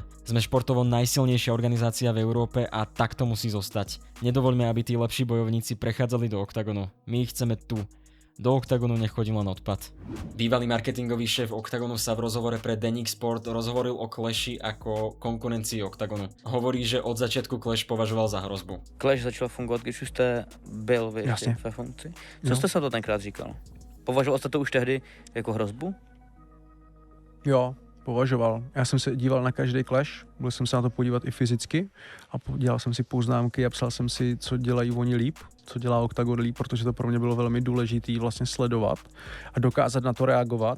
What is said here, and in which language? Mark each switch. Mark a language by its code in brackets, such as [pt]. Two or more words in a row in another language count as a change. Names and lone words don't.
[sk] Sme športovo najsilnejšia organizácia v Európe a tak to musí zostať. Nedovoľme, aby tí lepší bojovníci prechádzali do oktagonu. My ich chceme tu. Do oktagonu nech chodí len odpad. Bývalý marketingový šéf Oktagonu sa v rozhovore pre denník Sport rozhovoril o Clashi ako konkurencii Oktagonu. Hovorí, že od začiatku Clash považoval za hrozbu. [cs] Clash začal fungovat, když už jste byl vy ještě ve funkci. Co jste se to tenkrát říkal? Považoval jste to už tehdy jako hrozbu? Jo, považoval. Já jsem se díval na každý Clash, byl jsem se na to podívat i fyzicky a dělal jsem si poznámky a psal jsem si, co dělají oni líp, co dělá Oktagon líp, protože to pro mě bylo velmi důležité vlastně sledovat a dokázat na to reagovat.